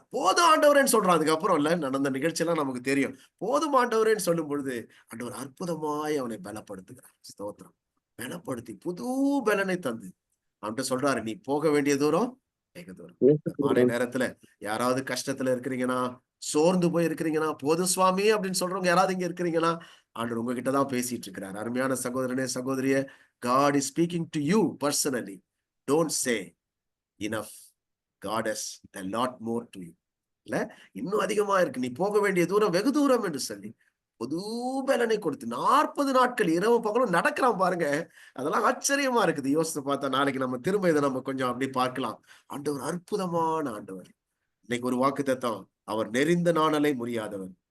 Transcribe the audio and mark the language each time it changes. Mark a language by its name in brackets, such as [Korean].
[Tamil] போதும் ஆண்டவரேன்னு சொல்றான். அதுக்கப்புறம் இல்ல, நடந்த நிகழ்ச்சியெல்லாம் நமக்கு தெரியும். போதும் ஆண்டவரேன்னு சொல்லும் பொழுது ஆண்டவர் அற்புதமாய் அவனை பலப்படுத்துகிறார். ஸ்தோத்திரம். பலப்படுத்தி புது பலனை தந்து அவன்கிட்ட சொல்றாரு, நீ போக வேண்டிய தூரம் வெகு தூரம். மாலை நேரத்துல யாராவது கஷ்டத்துல இருக்கிறீங்கன்னா, சோர்ந்து போய் இருக்கிறீங்கன்னா, போதும் சுவாமி அப்படின்னு சொல்றவங்க யாராவது இங்க இருக்கிறீங்கன்னா, ஆண்டவர் உங்ககிட்ட தான் பேசிட்டு இருக்கிறார். அருமையான சகோதரனே சகோதரியே, [English] God is speaking to you personally. Don't say enough. God has a lot more to you. [Tamil] இல்ல, இன்னும் அதிகமா இருக்கு, நீ போக வேண்டிய தூரம் வெகு தூரம் என்று சொல்லி புது பலனை கொடுத்து 40 நாட்கள் இரவு பகலும் நடக்கிறான் பாருங்க. அதெல்லாம் ஆச்சரியமா இருக்குது. யோசித்து பார்த்தா நாளைக்கு நம்ம திரும்ப இதை நம்ம கொஞ்சம் அப்படி பார்க்கலாம். ஆண்டவர் அற்புதமான ஆண்டவர். இன்னைக்கு ஒரு வாக்குத்தத்தம், அவர் நெறிந்த நாணலை முறியாதவர்.